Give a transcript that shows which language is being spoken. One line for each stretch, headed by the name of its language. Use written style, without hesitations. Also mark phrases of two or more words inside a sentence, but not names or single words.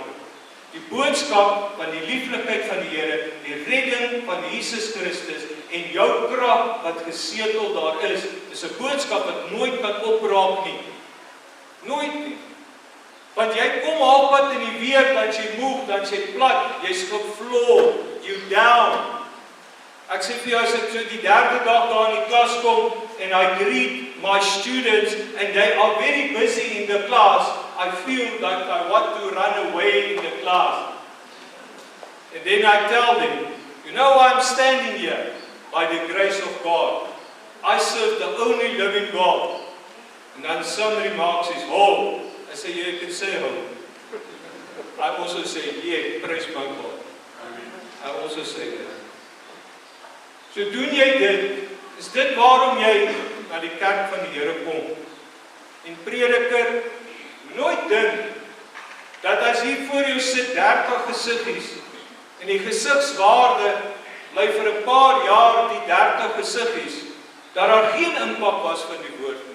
Afrikaans: Die boodskap van die lieflikheid van die Here, die redding van Jesus Christus en jou krag wat gesetel daar is 'n boodskap wat nooit kan opraak nie. Nooit nie. Want jy kom halfpad in die week, dan jy moeg, dan jy plat, jy's gefloor,
English: you down.
Afrikaans: Ek sê vir jou, as ek so die 3de dag daar in die klas kom
English: and I greet my students and they are very busy in the class, I feel like I want to run away in the class. And then I tell them, you know why I'm standing here? By the grace of God. I serve the only living God. And then some remarks is, oh, I say, yeah, you can say oh. I also say, yeah, praise my God. I also say that.
Afrikaans: So doen jy dit, is dit waarom jy na die kerk van die Here kom. En prediker, nooit dink, dat as hier voor jou sit 30 gesiggies, en die gesigswaarde bly vir 'n paar jaar die 30 gesiggies, dat daar geen impak was van die woord nie.